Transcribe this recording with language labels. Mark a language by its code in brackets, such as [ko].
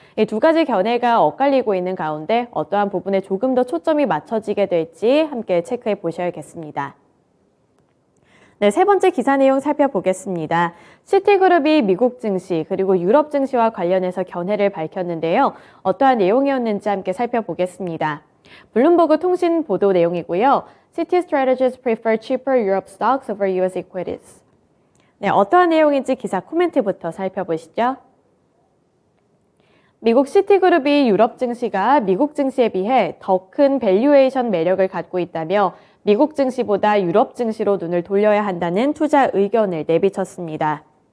[ko] 이 두 가지 견해가 엇갈리고 있는 가운데 어떠한 부분에 조금 더 초점이 맞춰지게 될지 함께 체크해 보셔야겠습니다. 네, 세 번째 기사 내용 살펴보겠습니다. 시티그룹이 미국 증시 그리고 유럽 증시와 관련해서 견해를 밝혔는데요. 어떠한 내용이었는지 함께 살펴보겠습니다. 블룸버그 통신 보도 내용이고요. [en] City strategists prefer cheaper Europe stocks over US equities. [ko] 네, 어떠한 내용인지 기사 코멘트부터 살펴보시죠. 미국 시티그룹이 유럽 증시가 미국 증시에 비해 더 큰 밸류에이션 매력을 갖고 있다며 미국 증시보다 유럽 증시로 눈을 돌려야 한다는 투자 의견을 내비쳤습니다.